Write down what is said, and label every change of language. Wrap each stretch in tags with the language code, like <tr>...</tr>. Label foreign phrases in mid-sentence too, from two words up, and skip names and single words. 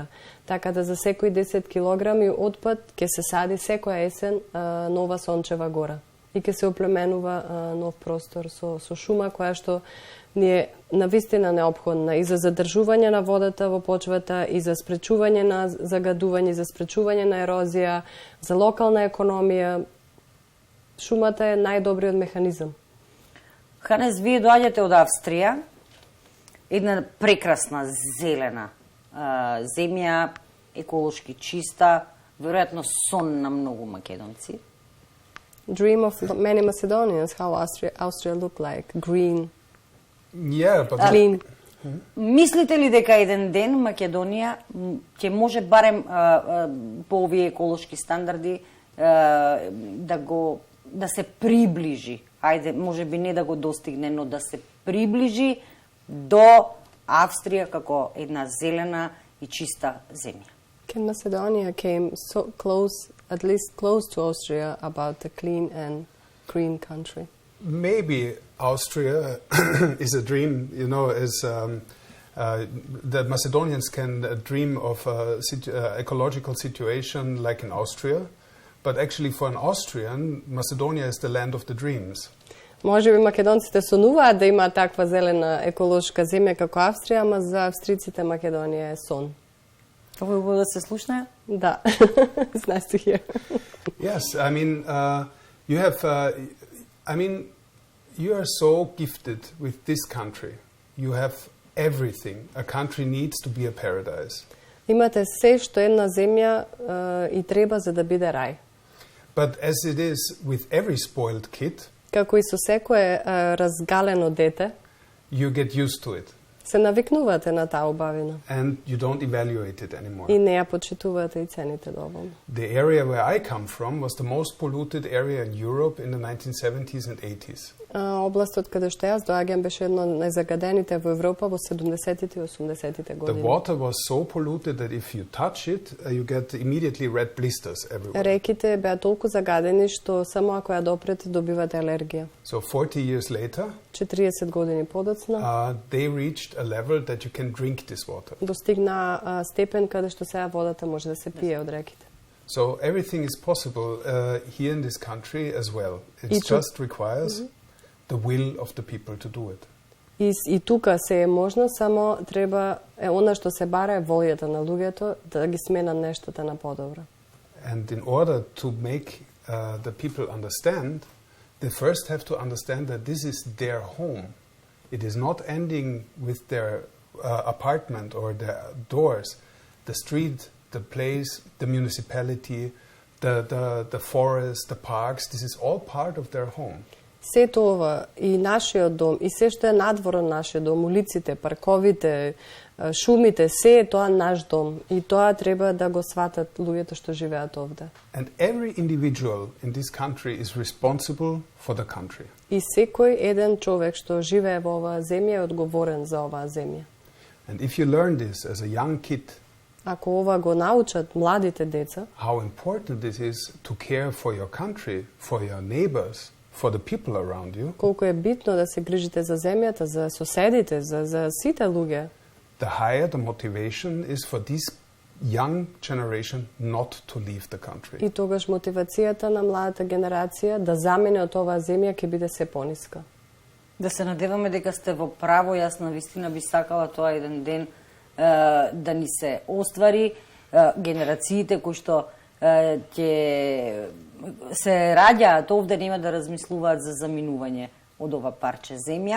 <mk>Така да за секои 10 килограми отпад ќе се сади секоја есен нова Сончева гора и ќе се оплеменува нов простор со шума која што ни е навистина неопходна и за задржување на водата во почвата, и за спречување на загадување, за спречување на ерозија, за локална економија. Шумата е најдобриот механизам. Ханес, вие доаѓате од Австрија, една прекрасна зелена земја, еколошки чиста, веројатно сон на многу македонци.</mk> <en>Dream of many Macedonians, how Austria look like, green. Yeah, but clean.</en> <mk>Мислите ли дека еден ден Македонија ќе може барем по овие еколошки стандарди да се приближи, ајде, може би не да го достигне, но да се приближи до Австрија како една зелена и чиста земја?</mk> <en>Can Macedonia came so close, at least close to Austria, about a clean and green country? Maybe Austria is a dream, you know, is that Macedonians can dream of a ecological situation like in Austria, but actually for an Austrian, Macedonia is the land of the dreams.</en> <mk>Може би македонците сонуваат да има таква зелена еколошка земја како Австрија, ама за австриците Македонија е сон. Ова е да се слушне? Да.</mk> <en>It's nice to hear. Yes, I mean, you have, you are so gifted with this country. You have everything. A country needs to be a paradise.</en> <mk>Имате се што една земја и треба за да биде рај.</mk> <en>But as it is with every spoiled kid,</en> <mk>Како и со секое разгалено дете,</mk> <en>you get used to it</en> <mk>се навикнувате на таа убавина</mk> <en>and you don't evaluate it anymore.</en> <mk>и не ја почитувате и цените доволно.</mk> <en>The area where I come from was the most polluted area in Europe in the 1970s and 80s.</en> <mk>Областот каде што јас доаѓам беше едно од најзагадените во Европа во 70-тите и 80-тите</mk> <en>The</en> <mk>години.</mk> <en>water was so polluted that if you touch it, you get immediately red blisters everywhere.</en> <mk>Реките беа толку загадени што само ако ја допрете добивате алергија.</mk> <en>So 40 years later,</en> <mk>40 години подоцна</mk> <en>they reached a level that you can drink this water.</en> <mk>достигна степен каде што сега водата може да се пие од реките.</mk> <en>So everything is possible here in this country as well. It</en> <mk>И</mk> <en>just requires the will of the people to do it.</en> <mk>И тука се е можно, само треба она што се бара е волјата на луѓето да ги сменат нештата на подобро.</mk> <en>And in order to make the people understand, they first have to understand that this is their home. It is not ending with their apartment or their doors. The street, the place, the municipality, the forest, the parks, this is all part of their home.</en> <mk>Сето ова, и нашиот дом, и се што е надвор од нашиот дом, улиците, парковите, шумите, се е тоа наш дом. И тоа треба да го сватат луѓето што живеат овде.</mk> <en>And every individual in this country is responsible for the country.</en> <mk>И секој еден човек што живее во оваа земја е одговорен за оваа земја.</mk> <en>And if you learn this as a young kid,</en> <mk>Ако ова го научат младите деца,</mk> <en>how important it is to care for your country, for your neighbors, for the people around you,</en> <mk>колку е битно да се грижите за земјата, за соседите, за сите луѓе,</mk> <en>the higher the motivation is for this young generation not to leave the country.</en> <mk>и тогаш мотивацијата на младата генерација да замине од оваа земја ќе биде се пониска. Да се надеваме дека сте во право, јас навистина би сакала тоа еден ден да ни се оствари, генерациите кои што ќе се раѓаат овде нема да размислуваат за заминување од ова парче земја.</mk>